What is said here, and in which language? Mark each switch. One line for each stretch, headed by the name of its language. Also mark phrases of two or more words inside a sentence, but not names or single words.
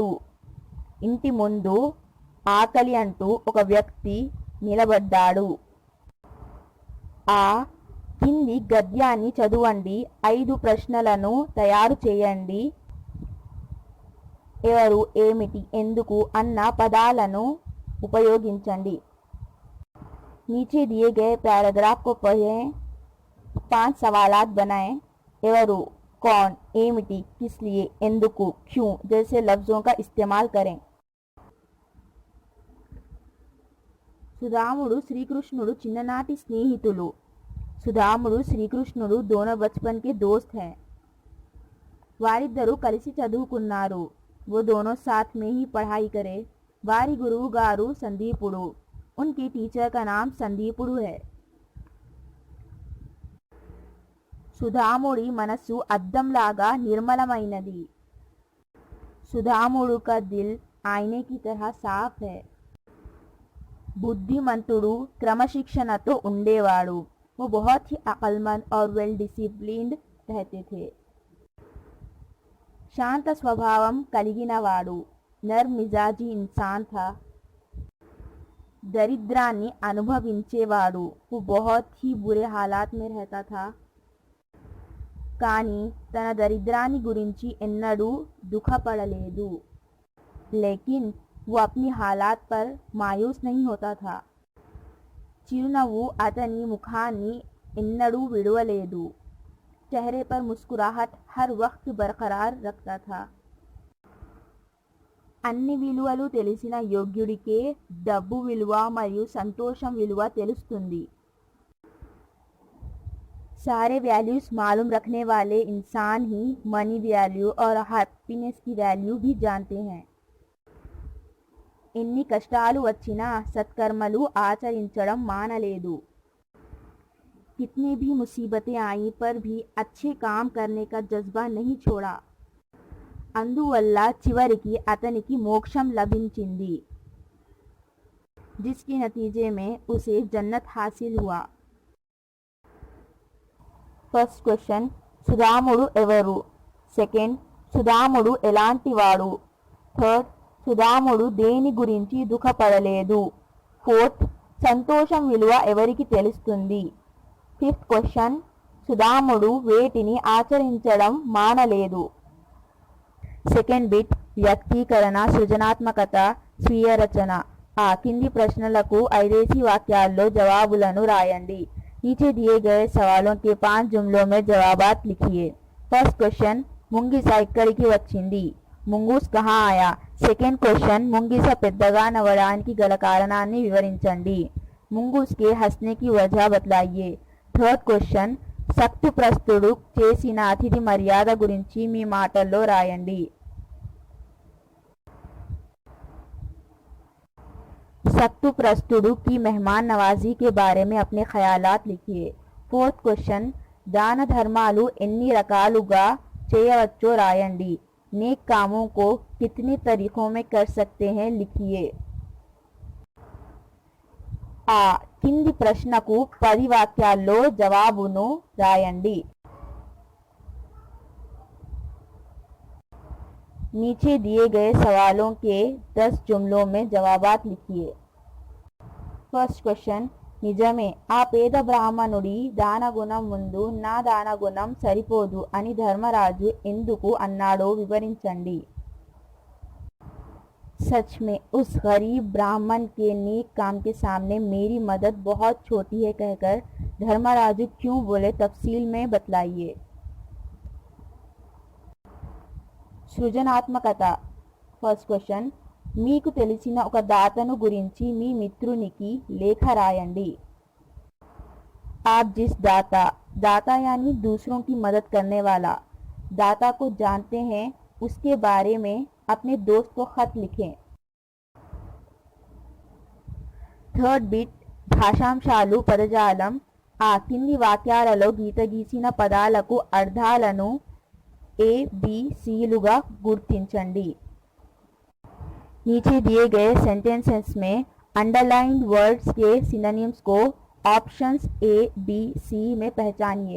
Telugu: ఇంటి ముందు ఆకలి అంటూ ఒక వ్యక్తి నిలబడ్డాడు. కింది గద్యాన్ని చదవండి. 5 ప్రశ్నలను తయారు చేయండి. ఎవరు, ఏమిటి, ఎందుకు అన్న పదాలను ఉపయోగించండి.
Hindi: नीचे दिए गए पैराग्राफ को पढ़ें. 5 सवालात बनाएं. ఎవరు, कौन, ఏమిటి, किस लिए, ఎందుకు, क्यों जैसे लफ्जों का इस्तेमाल करें.
Telugu: సుధాముడు శ్రీకృష్ణుడు చిన్ననాటి స్నేహితులు.
Hindi: సుధాముడు శ్రీకృష్ణుడు दोनों बचपन के दोस्त हैं.
Telugu: వారిద్దరూ కలిసి చదువుకున్నారు.
Hindi: वो दोनों साथ में ही पढ़ाई करे.
Telugu: వారి గురువు గారు సందీపుడు.
Hindi: उनके टीचर का नाम संदीपुడు है.
Telugu: సుధాముడి మనస్సు అద్దంలాగా నిర్మలమైనది.
Hindi: సుధాముడు का दिल आईने की तरह साफ है.
Telugu: బుద్ధిమంతుడు క్రమశిక్షణతో ఉండేవాడు.
Hindi: वो बहुत ही अक्लमंद और
English: well disciplined
Hindi: रहते थे.
Telugu: శాంత స్వభావం కలిగినవాడు.
Hindi: नर्म मिज़ाजी इंसान था.
Telugu: దరిద్రాన్ని అనుభవించేవాడు.
Hindi: वो बहुत ही बुरे हालात में रहता था.
Telugu: కానీ తన దరిద్రాన్ని గురించి ఎన్నడూ దుఃఖపడలేదు.
Hindi: लेकिन वो अपनी हालात पर मायूस नहीं होता था.
Telugu: చిరునవ్వు అతని ముఖాన్ని ఎన్నడూ విడవలేదు.
Hindi: चेहरे पर मुस्कुराहट हर वक्त बरकरार रखता था.
Telugu: అన్ని విలువలు తెలిసిన యోగ్యుడికే డబ్బు విలువ మరియు సంతోషం విలువ తెలుస్తుంది.
Hindi: सारे वैल्यूज मालूम रखने वाले इंसान ही
English: money value
Hindi: और हैप्पीनेस की वैल्यू भी जानते हैं.
Telugu: ఎన్ని కష్టాలు వచ్చినా సత్కర్మలు ఆచరించడం మానలేదు.
Hindi: कितनी भी मुसीबतें आई पर भी अच्छे काम करने का जज्बा नहीं छोड़ा.
Telugu: అందువల్ల చివరికి అతనికి మోక్షం లభించింది.
Hindi: जिसके नतीजे में उसे जन्नत हासिल हुआ.
English: first question
Telugu: సుధాముడు ఎవరు. సెకండ్ సుధాముడు ఎలాంటివాడు. థర్డ్ సుధాముడు దేని గురించి దుఃఖపడలేదు. ఫోర్త్ సంతోషం విలువ ఎవరికి తెలుస్తుంది.
English: fifth question
Telugu: సుధాముడు వేటిని ఆచరించడం మానలేదు.
English: second bit
Telugu: వ్యక్తీకరణ, సృజనాత్మకత, స్వీయ రచన. కింది ప్రశ్నలకు 5 వాక్యాల్లో జవాబులను రాయండి.
Hindi: नीचे दिए गए सवालों के 5 जुमलों में जवाबात लिखिए.
English: first question
Telugu: ముంగిస ఇక్కడికి వచ్చింది.
Hindi: मुंगूस कहाँ आया.
English: second question,
Telugu: ముంగిస పెద్దగా నవ్వడానికి గల కారణాన్ని వివరించండి.
Hindi: मुंगूस के हँसने की वजह बतलाइए.
English: third question,
Telugu: సక్తుప్రస్తుడు చేసిన అతిథి మర్యాద గురించి మీ మాటల్లో రాయండి.
Hindi: सख्तुप्रस्तुडू की मेहमान नवाजी के बारे में अपने ख्यालात लिखिए.
English: fourth question,
Telugu: దాన ధర్మాలు ఎన్ని రకాలుగా చేయవచ్చో రాయండి.
Hindi: नेक कामों को कितने तरीकों में कर सकते हैं लिखिए.
Telugu: ఆ కింది ప్రశ్నకు 10 వాక్యాల్లో జవాబును రాయండి.
Hindi: नीचे दिए गए सवालों के 10 जुमलों में जवाबात लिखिए.
English: first question,
Telugu: నిజమే ఆ పేద బ్రాహ్మణుడి దానగుణం ముందు నా దానగుణం సరిపోదు అని ధర్మరాజు ఎందుకు అన్నాడో వివరించండి.
Hindi: सच में उस गरीब ब्राह्मण के नेक काम के सामने मेरी मदद बहुत छोटी है कहकर धर्मराजु क्यों बोले, तफसील में बतलाइए.
Telugu: సృజనాత్మకత.
English: first question,
Telugu: మీకు తెలిసిన ఒక దాతను గురించి మీ మిత్రునికి లేఖ రాయండి.
Hindi: आप जिस दाता, दाता यानी दूसरों की मदद करने वाला, दाता को जानते हैं उसके बारे में अपने दोस्त को खत लिखें.
English: third bit,
Telugu: భాషాంశాలు పదజాలం. ఆ కింది వాక్యాలలో గీత గీసిన పదాలకు అర్థాలను ABCలుగా గుర్తించండి.
Hindi: नीचे दिए गए सेंटेंसेस में
English: underlined words
Hindi: के सिनोनिम्स को ऑप्शंस ABC में पहचानिए.